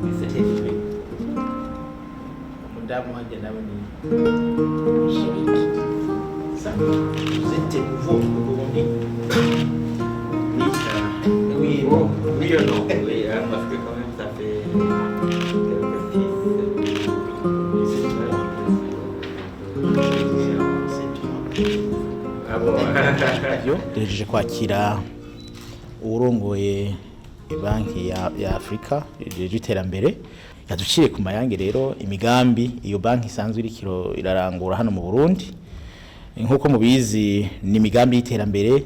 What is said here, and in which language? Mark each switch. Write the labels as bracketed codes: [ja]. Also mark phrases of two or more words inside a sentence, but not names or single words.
[fr] Madame ça, vous êtes nouveau au Burundi? Oui, Oui ou non? Oui, parce que quand même ça fait [rn] duhejeje kwakira uwurongoye banki ya Afrika ijeje iterambere yaducire ku mayange rero imigambi iyo banki isanzwe irikiro irarangura hano mu Burundi nkuko mubizi ni imigambi y'iterambere